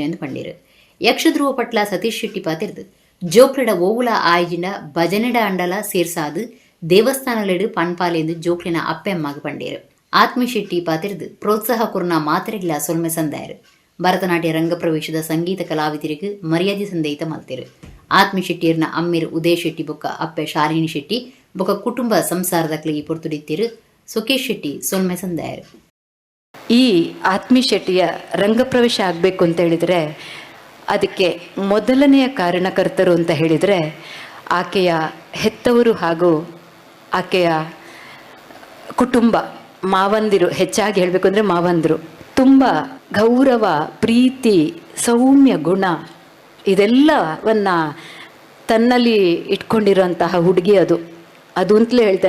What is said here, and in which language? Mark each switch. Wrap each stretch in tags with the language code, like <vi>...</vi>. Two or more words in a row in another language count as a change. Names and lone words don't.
<tcy>ಎಂದು ಪಂಡೇರು ಯಕ್ಷಧ್ರುವ ಪಟ್ಲ ಸತೀಶ್ ಶೆಟ್ಟಿ ಪಾತಿರ್ದು ಜೋಕ್ಲೆಡ ಓವುಲ ಆಯ್ಜಿನ ಭಜನೆಡ ಅಂಡಲ ಸೇರ್ಸಾದು ದೇವಸ್ಥಾನಲೆಡು ಪನ್ಪಾಲೆಂದು ಜೋಕ್ಲಿನ ಅಪ್ಪೆಮ್ಮಾಗ ಪಂಡೇರು ಆತ್ಮೀ ಶೆಟ್ಟಿ ಪಾತಿರ್ದು ಪ್ರೋತ್ಸಾಹ ಕೊರ್ನ ಮಾತ್ರೆಗಳ ಸೊಲ್ಮೆ ಸಂದಾಯರು ಭರತನಾಟ್ಯ ರಂಗಪ್ರವೇಶದ</tcy> <kn>ಸಂಗೀತ ಕಲಾವಿದರಿಗೆ</kn> <tcy>ಮರ್ಯಾದೆ ಸಂದೇಹಿತ ಮಲ್ತೇರು ಆತ್ಮೀ ಶೆಟ್ಟಿಯರ್ನ ಅಮ್ಮಿರ್ ಉದಯ್ ಶೆಟ್ಟಿ ಬೊಕ್ಕ ಅಪ್ಪೆ ಶಾಲಿನಿ ಶೆಟ್ಟಿ ಬೊಕ್ಕ ಕುಟುಂಬ ಸಂಸಾರದಕ್ಲಿಗೆ ಪೊರ್ತುಡಿತ್ತಿರು ಸುಕೇಶ್ ಶೆಟ್ಟಿ ಸೊಲ್ಮೆ ಸಂದಾಯರು</tcy> <kn>ಈ ಆತ್ಮೀ ಶೆಟ್ಟಿಯ ರಂಗಪ್ರವೇಶ ಆಗಬೇಕು ಅಂತ ಹೇಳಿದರೆ ಅದಕ್ಕೆ ಮೊದಲನೆಯ ಕಾರಣಕರ್ತರು ಅಂತ ಹೇಳಿದರೆ ಆಕೆಯ ಹೆತ್ತವರು ಹಾಗೂ ಆಕೆಯ ಕುಟುಂಬ ಮಾವಂದಿರು, ಹೆಚ್ಚಾಗಿ ಹೇಳಬೇಕು ಅಂದರೆ ಮಾವಂದಿರು ತುಂಬ ಗೌರವ, ಪ್ರೀತಿ, ಸೌಮ್ಯ ಗುಣ ಇದೆಲ್ಲವನ್ನು ತನ್ನಲ್ಲಿ ಇಟ್ಕೊಂಡಿರೋಂತಹ ಹುಡುಗಿ ಅದು ಅಂತಲೇ ಹೇಳ್ತಾನೆ.</kn>